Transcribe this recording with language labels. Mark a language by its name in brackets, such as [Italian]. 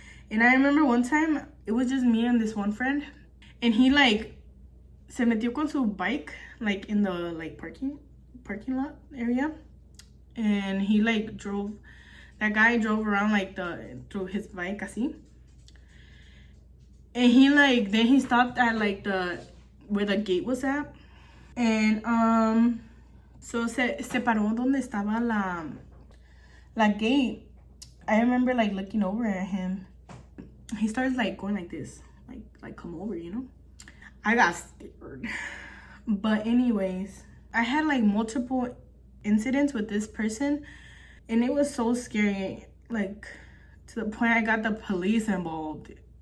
[English] And I remember one time it was just me and this one friend, and he like se metió con su bike like in the like parking lot area, and he like drove, that guy drove around like through his bike así. And he like, then he stopped at like where the gate was at. And so [Spanish] se paró donde estaba la gate. [English] I remember like looking over at him. He started like going like this, like come over, you know. I got scared. But anyways, I had like multiple incidents with this person, and it was so scary, like to the point I got the police involved.